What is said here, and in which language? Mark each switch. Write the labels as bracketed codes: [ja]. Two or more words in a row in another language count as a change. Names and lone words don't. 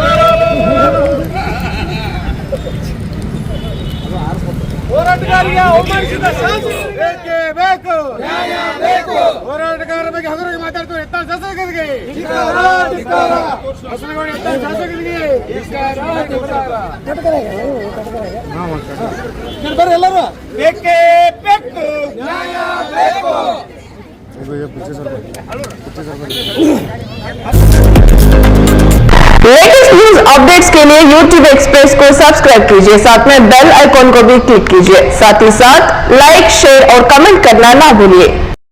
[kn] ಹೋರಾಟಗಾರರಿಗೆ ಅವಮಾನಿಸಿದ ಬೇಕೇ ಬೇಕು ಹೋರಾಟಗಾರರ ಬಗ್ಗೆ ಹಗುರವಾಗಿ ಮಾತಾಡ್ತಾರೆ ಎತ್ತಾಳ ಶಾಸಕರಿಗೆ ಹಸುನಗೌಡ ಎತ್ತಾಳ ಶಾಸಕರಿಗೆ ಬರ್ರಿ ಎಲ್ಲರೂ ಬೇಕೇ ಬೇಕು [en] latest news updates [hi] के लिए YouTube एक्सप्रेस को सब्सक्राइब कीजिए, साथ में [en] bell icon [hi] को भी क्लिक कीजिए, साथ ही साथ [en] like share [hi] और कमेंट करना ना भूलिए।